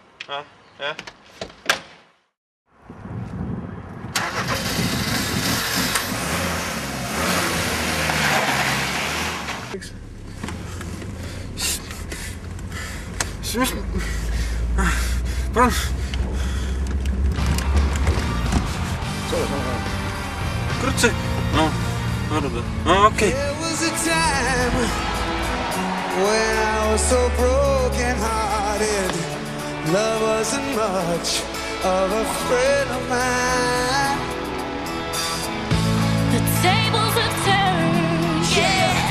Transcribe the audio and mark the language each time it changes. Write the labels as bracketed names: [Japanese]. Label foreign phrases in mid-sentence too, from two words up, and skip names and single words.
[Estonian] Jah. Mis? Palun. Kurat see. No, arvada. Okei. [English] There was a time when I was so broken-hearted. Love wasn't much of a friend of mine. The tables have turned, yeah.